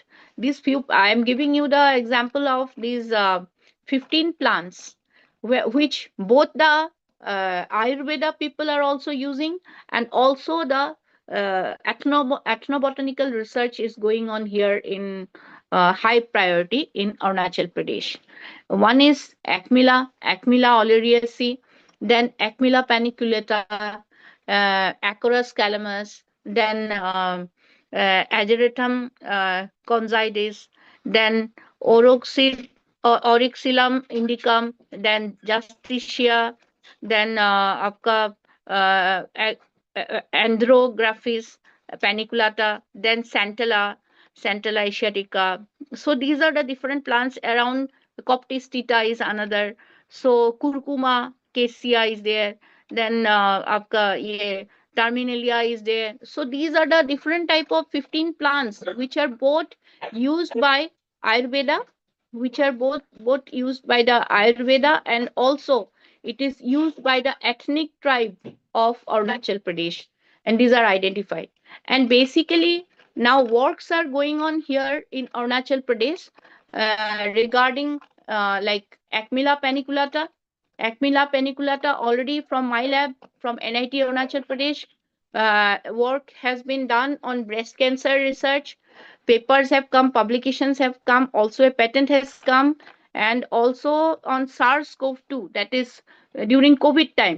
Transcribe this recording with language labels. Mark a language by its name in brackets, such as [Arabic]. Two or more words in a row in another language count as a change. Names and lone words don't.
[English] These few, I am giving you the example of these 15 plants, which both the Ayurveda people are also using, and also the ethnobotanical research is going on here in high priority in Arunachal Pradesh. One is Acmila oleracea, then Acmila paniculata, Acorus calamus, then Ageratum conzides, then Oryxilum indicum, then Justicia, then Andrographis paniculata, then Santella asiatica. So these are the different plants around. Coptis tita is another. So curcuma cassia is there. Then [Hindi] आपका ये [English] terminalia is there. So these are the different type of 15 plants which are both used by Ayurveda, which are both used by the Ayurveda, and also it is used by the ethnic tribe of Arunachal Pradesh, and these are identified. And basically now works are going on here in Arunachal Pradesh regarding Acmila paniculata. Acmila paniculata already from my lab from NIT Arunachal Pradesh. Work has been done on breast cancer research. Papers have come, publications have come, also a patent has come, and also on SARS-CoV-2, that is during COVID time.